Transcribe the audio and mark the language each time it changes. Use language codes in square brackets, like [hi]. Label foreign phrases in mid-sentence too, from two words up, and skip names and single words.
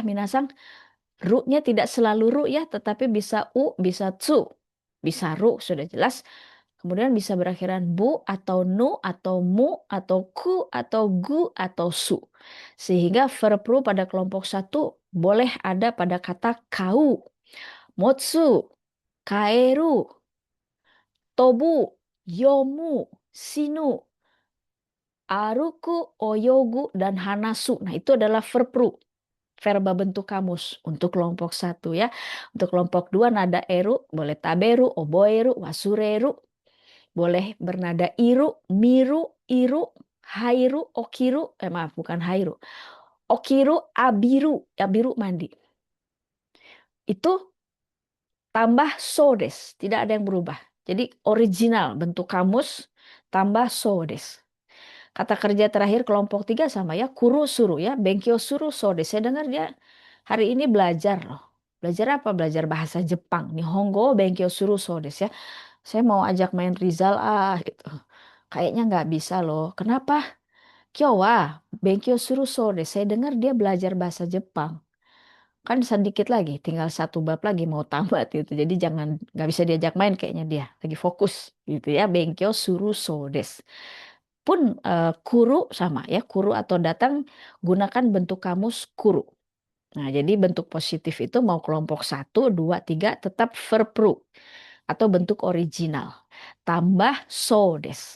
[id] Minasang, ru-nya tidak selalu ru ya, tetapi bisa u, bisa tsu. Bisa ru, sudah jelas. Kemudian bisa berakhiran bu atau nu atau mu atau ku atau gu atau su. Sehingga verb ru pada kelompok 1 boleh ada pada kata kau, [ja] 持つ、帰る、飛ぶ、読む、死ぬ、歩く、泳ぐ, [id] dan hanasu. Nah, itu adalah verb ru. Verba bentuk kamus untuk kelompok 1 ya. Untuk kelompok 2 nada eru, boleh [ja] 食べる、覚える、忘れる. [id] Boleh bernada [ja] いる、見る、いる、入る、起きる. [id] Maaf, bukan hairu. [ja] 起きる、浴びる. [id] Abiru mandi. Itu tambah sodes. Tidak ada yang berubah. Jadi original bentuk kamus tambah sodes. Kata kerja terakhir kelompok 3 sama ya, [ja] 来る する や、勉強するそうで. [id] Saya dengar dia hari ini belajar loh. Belajar apa? Belajar bahasa Jepang. [ja] 日本語勉強するそうでや. [id] Saya mau ajak main Rizal gitu. Kayaknya nggak bisa loh. [ja] Kenapa? 今日は勉強するそうで. [id] Saya dengar dia belajar bahasa Jepang. Kan sedikit lagi, tinggal 1 bab lagi mau tamat gitu. Jadi jangan, nggak bisa diajak main kayaknya dia. Lagi fokus gitu ya. [ja] 勉強するそうです. [id] Pun kuru sama ya, kuru atau datang gunakan bentuk kamus kuru. Nah, jadi bentuk positif itu mau kelompok 1, 2, 3 tetap verb ru atau bentuk original. Tambah sodes.